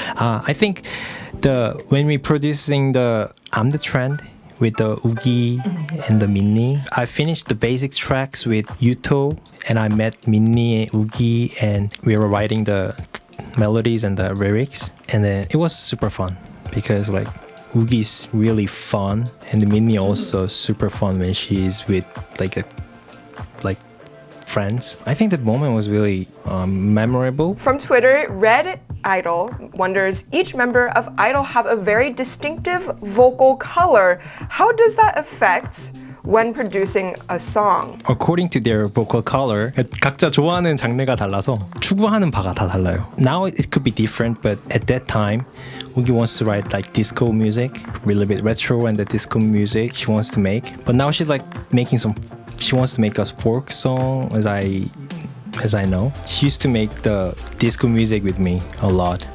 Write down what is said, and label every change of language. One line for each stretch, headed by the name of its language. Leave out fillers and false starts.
English: I think when we producing the I'm the Trend with the Oogie and the Minnie, I finished the basic tracks with Yuto, and I met Minnie and Oogie, and we were writing the melodies and the lyrics, and then it was super fun because like Oogie is really fun, and the Minnie also super fun when she's with like friends. I think that moment was really memorable. From Twitter, Red Idol wonders, each member of Idol have a very distinctive vocal color. How does that affect when producing a song? According to their vocal color,
Korean: 각자 좋아하는 장르가 달라서 추구하는 바가 다 달라요.
English: Now it could be different, but at that time, Oogie wants to write like disco music, really bit retro and the disco music she wants to make. But now she's like making she wants to make a folk song, as I know. She used to make the disco music with me a lot.